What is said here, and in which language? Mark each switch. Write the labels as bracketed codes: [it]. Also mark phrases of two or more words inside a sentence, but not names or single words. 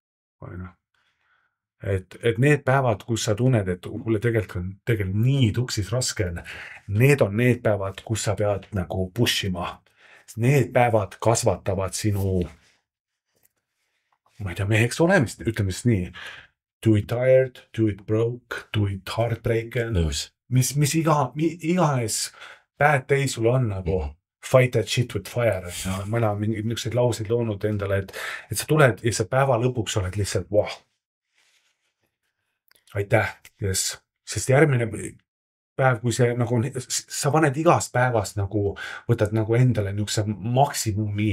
[et] Et need päevad, kus sa tunned, et mulle tegelikult nii tuksis raske on, need on need päevad, kus sa pead nagu pushima. Need päevad kasvatavad sinu, ma ei tea, meheks olemist, ütleme siis nii. [en] Do it tired, do it broke, do it heartbreaken. [et] Mis iganes [en] bad day [et] sul on nagu [en] fight that shit with fire. [et] Ma olen mingi niisuguseid lauseid loonud endale, et sa tuled ja sa päeva lõpuks oled lihtsalt aitäh, yes. Sest järgmine päev, kui see nagu on, sa paned igast päevast nagu, võtad nagu endale niisuguse maksimumi.